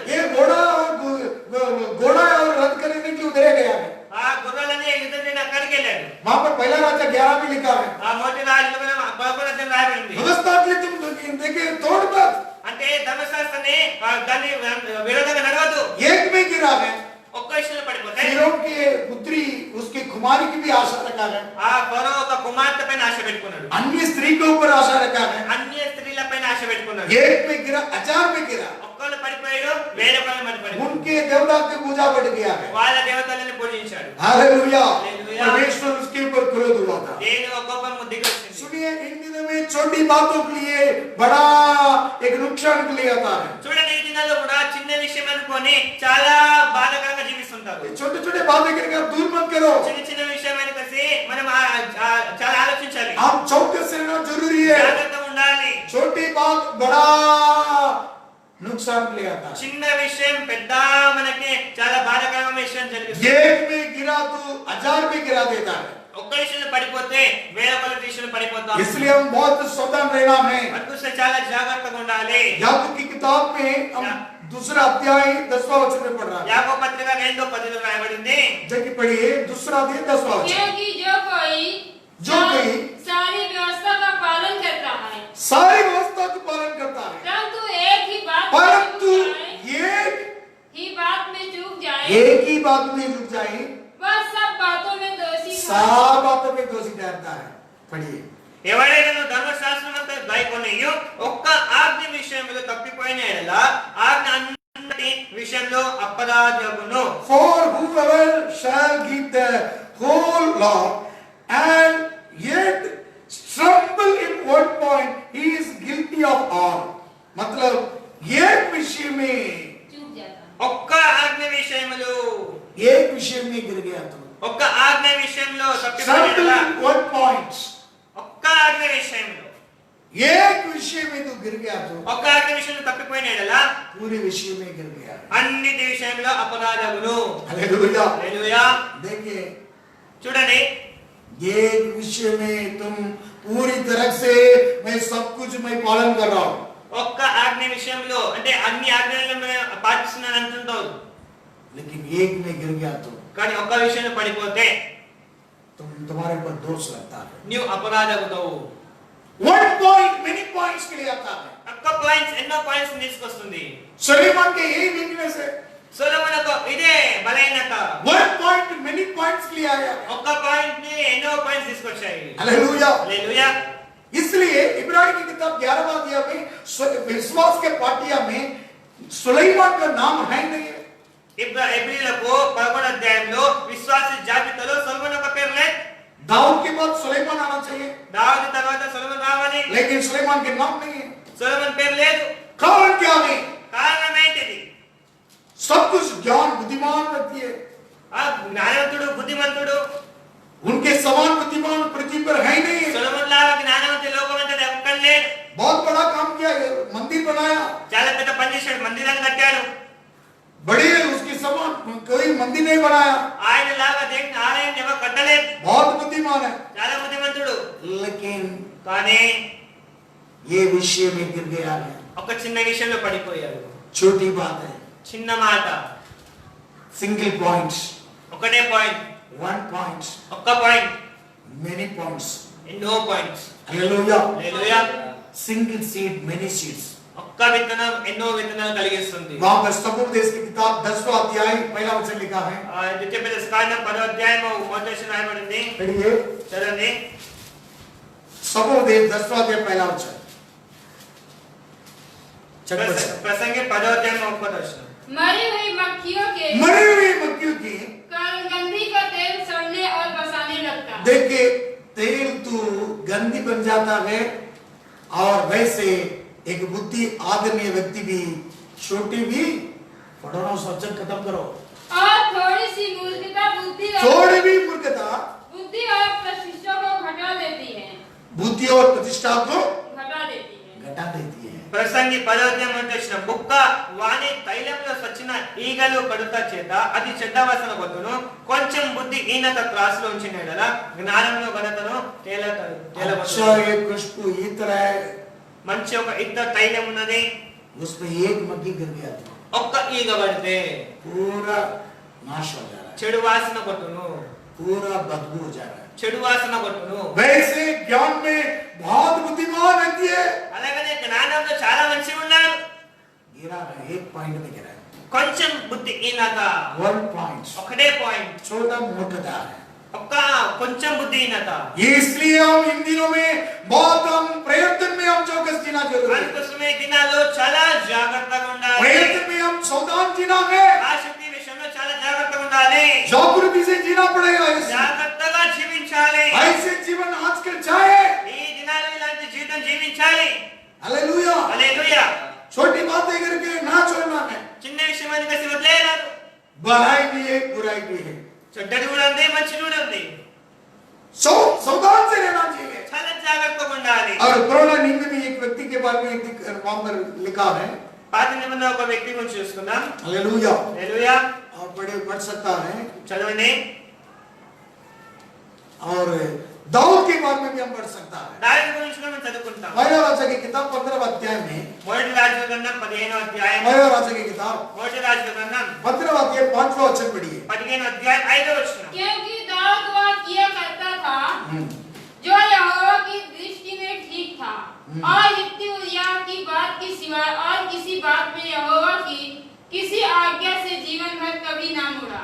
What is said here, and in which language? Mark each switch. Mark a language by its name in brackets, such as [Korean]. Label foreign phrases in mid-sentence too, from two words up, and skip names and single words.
[Hindi] ये घोड़ा और रथ खरीदने के लिए उधर गया है। [Telugu] ఆ గుర్రాలనే యుద్ధం అక్కడికి వెళ్ళాడు। [Hindi] वहां पर पहला राजा 11 में लिखा है। [Telugu] ఆ మొదటి రాజులో 11 రాయబడింది। [Hindi] व्यवस्था के लिए तुम देखिए तोड़ मत। [Telugu] అంటే ధర్మశాస్త్రాన్ని దాన్ని విరోధంగా నడవద్దు। [Hindi] एक में गिरा है। [Telugu] ఒక్క విషయంలో పడిపోతే [Hindi] फिरौन की पुत्री उसकी कुमारी की भी आशा रखा है। [Telugu] ఆ ఫరో ఒక కుమార్తె పైన ఆశ పెట్టుకున్నాడు। [Hindi] अन्य स्त्री के ऊपर आशा रखा है। [Telugu] అన్య స్త్రీల పైన ఆశ పెట్టుకున్నాడు। [Hindi] एक में गिरा 1000 में गिरा। [Telugu] ఒక్కళ్ళు పడిపోయాడు, వేల కొద్ది మంది పడిపోయారు। [Hindi] उनके देवता की पूजा बढ़ गया है। [Telugu] వాళ్ళ దేవతలను పూజించాడు। [Hindi] हालेलुया। हालेलुया। परमेश्वर उसके ऊपर क्रोध हुआ था। [Telugu] దేవుని ఒక కోపం దిగొచ్చింది। [Hindi] सुनिए इन दिनों में छोटी बातों के लिए बड़ा एक नुकसान के लिए आता है। [Telugu] చూడండి ఈ దినాల్లో కూడా చిన్న విషయం అనుకొని చాలా బాధకరంగా జీవిస్తుంటారు। [Hindi] छोटे छोटे बातें करके आप दूर मत करो। [Telugu] చిన్న చిన్న విషయం అని కలిసి మనం చాలా ఆలోచించాలి। [Hindi] आप चौकस से रहना जरूरी है। [Telugu] జాగ్రత్తగా ఉండాలి। [Hindi] छोटी बात बड़ा नुकसान के लिए आता है। [Telugu] చిన్న విషయం పెద్ద మనకి చాలా బాధకరమైన విషయం జరిగిస్తుంది। [Hindi] एक में गिरा तो 1000 में गिरा देता है। [Telugu] ఒక్క విషయంలో పడిపోతే వేల కొద్ది విషయంలో పడిపోతాం। [Hindi] इसलिए हम बहुत सावधान रहना है। [Telugu] అందుకే చాలా జాగ్రత్తగా ఉండాలి। [Hindi] याकूब की किताब में हम दूसरा अध्याय 10वां वचन में पढ़ रहा है। [Telugu] యాకోబు పత్రిక 2:10 రాయబడింది। [Hindi] देखिए पढ़िए दूसरा अध्याय 10वां वचन। क्योंकि जो कोई सारी व्यवस्था का पालन करता है, सारी व्यवस्था का पालन करता है, परंतु एक ही बात में चूक जाए, एक ही बात में रुक जाए, वह सब बातों में दोषी सब बातों में दोषी ठहरता है। पढ़िए [Telugu] ఎవరైనా ధర్మశాస్త్రమంతా గాయకొనియు ఒక్క ఆజ్ఞ విషయంలో తప్పిపోయిన ఎడల ఆజ్ఞ అన్నిటి విషయంలో అపరాధమును. [English] For whoever shall give the whole law and yet stumble in one point, he is guilty of all. [Hindi] मतलब एक विषय में चूक जाता है। [Telugu] ఒక్క ఆజ్ఞ విషయములో [Hindi] विषय में गिर गया तो [Telugu] ఒక్క ఆజ్ఞ విషయంలో తప్పిపోయిన ఎడల [English] Certain one point, [Telugu] ఒక్క ఆజ్ఞ విషయంలో [Hindi] एक विषय में तो गिर गया तो [Telugu] ఒక్క ఆజ్ఞ విషయంలో తప్పిపోయిన ఎడల [Hindi] पूरे विषय में गिर गया। [Telugu] అన్నిటి విషయంలో అపరాధములు। [Hindi] हालेलुया। [Telugu] హల్లెలూయా। [Hindi] देखिए, [Telugu] చూడండి, [Hindi] एक विषय में तुम पूरी तरह से मैं सब कुछ मैं पालन कर रहा हूँ, [Telugu] ఒక్క ఆజ్ఞ విషయంలో అంటే అన్ని ఆజ్ఞలను మనం పాటిస్తున్నాను అంటుంటావు, [Hindi] लेकिन एक में गिर गया तो [Telugu] కానీ ఒక్క విషయంలో పడిపోతే [Hindi] तुम्हारे ऊपर दोष लगता है। [Telugu] నీవు అపరాధవుతావు। [English] one point many points [Hindi] के लिए आता है। [Telugu] ఒక్క పాయింట్స్ ఎన్నో పాయింట్స్ తీసుకొస్తుంది। [Hindi] सुलेमान के यही वीकनेस है। [Telugu] సొలొమోనుకు ఇదే బలహీనత। [English] one point many points [Hindi] के लिए आया। [Telugu] ఒక్క పాయింట్ ని ఎన్నో పాయింట్స్ తీసుకొచ్చాయి। [Hindi] हालेलुया। [Telugu] హల్లెలూయా। [Hindi] इसलिए इब्रानी की किताब 11वां अध्याय में विश्वास के पाटिया में सुलेमान का नाम है नहीं है। [Telugu] ఎబ్రీలకు 11వ అధ్యాయంలో విశ్వాస జాబితాలో సొలొమోను యొక్క పేరు లేదు। [Hindi] दाऊद के बाद सुलेमान आना चाहिए, [Telugu] దావీదు తర్వాత సొలొమోను రావాలి, [Hindi] लेकिन सुलेमान के नाम नहीं है। [Telugu] సొలొమోను పేరు లేదు। [Hindi] कारण क्या है? [Telugu] కారణం ఏంటిది? [Hindi] सब कुछ ज्ञान बुद्धिमान व्यक्ति है, [Telugu] ఆ జ్ఞానవంతుడు బుద్ధిమంతుడు [Hindi] उनके समान बुद्धिमान पृथ्वी पर है नहीं है। [Telugu] సొలొమోను లాగా జ్ఞానవంతుడు లోకమంతటా ఒక్కడు లేడు। [Hindi] बहुत बड़ा काम किया है, मंदिर बनाया, [Telugu] చాలా పెద్ద పని చేశాడు, మందిరాన్ని కట్టాడు। [Hindi] बड़े उसके समान कोई मंदिर नहीं बनाया, [Telugu] ఆయన లాగా దేవుని ఆలయం ఎవరు కట్టలేదు। [Hindi] बहुत बुद्धिमान है, [Telugu] చాలా బుద్ధిమంతుడు, [Hindi] लेकिन [Telugu] కానీ [Hindi] ये विषय में गिर गया है। [Telugu] ఒక చిన్న విషయంలో పడిపోయాడు। [Hindi] छोटी बात है, [Telugu] చిన్న మాట, [English] single point, [Telugu] ఒకటే పాయింట్, [English] one point, [Telugu] ఒక్క పాయింట్, [English] many points. [Telugu] ఎన్నో పాయింట్స్। [Hindi] हालेलुया। [Telugu] హల్లెలూయా। [English] single seed many seeds. [Telugu] ఒక్క విత్తనం ఎన్నో విత్తనాలు కలిగిస్తుంది। [Hindi] वहां पर सबूत देश की किताब 10वां अध्याय पहला वचन लिखा है। [Telugu] ద్వితీయోపదేశకాండం 10వ అధ్యాయము మొదటి వచనం రాయబడింది। [Hindi] पढ़िए, [Telugu] చదవండి। [Hindi] सबूत देश 10वां अध्याय पहला वचन। [Telugu] ప్రసంగి 10వ అధ్యాయం 1వ వచనం। [Hindi] मरी हुई मक्खियों के मरी हुई मक्खियों की गंधी का तेल सड़ने और बसाने लगता। देखिए, तेल तो गंदी बन जाता है, और वैसे एक बुद्धि आदरणीय व्यक्ति भी, छोटी भी पढ़ो, वचन खत्म करो। और थोड़ी सी मूर्खता थोड़ी भी मूर्खता बुद्धि और प्रतिष्ठा को घटा देती है। बुद्धि और प्रतिष्ठा को घटा देती है। घटा देती है। [Telugu] ప్రసంగి 10వ అధ్యాయం మొదటి వచనం, బుక్క వాని తైలంలో సచ్చిన ఈగలు కడుత చేత అది చెడ్డ వాసన కొట్టును, కొంచెం బుద్ధి హీనత త్రాసులో ఉంచిన యెడల జ్ఞానంలో ఘనతను [Hindi] अच्छा एक खुशबू इत्र है, [Telugu] మంచి ఒక ఇత్తడి తైలం ఉన్నది, [Hindi] उसमें एक मक्खी गिर गया था, [Telugu] ఒక్క ఈగ పడితే [Hindi] पूरा नाश हो जा रहा है, [Telugu] చెడు వాసన కొట్టును, [Hindi] पूरा बदबू हो जा रहा है। [Telugu] చెడు వాసన కొట్టును। [Hindi] वैसे ज्ञान में बहुत बुद्धिमान व्यक्ति है, [Telugu] అలాగనే జ్ఞానంలో చాలా మంచి ఉన్నారు, [Hindi] गिरा है, एक पॉइंट में गिरा है, [Telugu] కొంచెం బుద్ధి హీనత, [English] one point, [Telugu] ఒకటే పాయింట్, [Hindi] छोटा मूर्खता है। [Telugu] ఒక్క కొంచెం బుద్ధి హీనత। [Hindi] इसलिए हम इन दिनों में बहुत हम प्रयत्न में हम चौकस जीना जरूरी है, [Telugu] అందుకోసమే ఈ దినాల్లో చాలా జాగ్రత్తగా ఉండాలి, [Hindi] प्रयत्न में हम सावधान जीना है, [Telugu] ఆసక్తి విషయంలో చాలా జాగ్రత్తగా ఉండాలి, [Hindi] जागृति से जीना पड़ेगा। [Telugu] జాగ్రత్తగా జీవించాలి। [Hindi] ऐसे जीवन आजकल चाहे, [Telugu] ఈ దినాల్లో ఇలాంటి జీవితం జీవించాలి। [Hindi] हालेलुया। [Telugu] హల్లెలూయా। [Hindi] छोटी बातें करके ना छोड़ना है, [Telugu] చిన్న విషయం అని కలిసి వదిలేయరాదు। [Hindi] भलाई भी है, बुराई भी है, [Telugu] చెడ్డది కూడా ఉంది, మంచి కూడా ఉంది, [Hindi] सावधान से रहना चाहिए। [Telugu] చాలా జాగ్రత్తగా ఉండాలి। [Hindi] और पुराना नियम में एक व्यक्ति के बारे में वहां पर लिखा है, [Telugu] పాత నిబంధనలో ఒక వ్యక్తి గురించి చూసుకుందాం। [Hindi] हालेलुया। [Telugu] హల్లెలూయా। [Hindi] और पढ़ सकता है, [Telugu] చదవండి। [Hindi] और दाऊद के बारे में भी हम पढ़ सकता है। [Telugu] దావీదు గురించి కూడా మనం చదువుకుంటాం। [Hindi] पहला राजा की किताब 15वां अध्याय में, [Telugu] మొదటి రాజుల గ్రంథం 15వ అధ్యాయం, [Hindi] पहला राजा की किताब [Telugu] మొదటి రాజుల గ్రంథం [Hindi] 15वां अध्याय 5वां वचन पढ़िए। [Telugu] 15వ అధ్యాయం 5వ వచనం। [Hindi] क्योंकि दाऊद वह किया करता था जो यहोवा की दृष्टि में ठीक था, और हित्ती उरिय्याह की बात के सिवाय और किसी बात में यहोवा की किसी आज्ञा से जीवन भर कभी ना मुड़ा।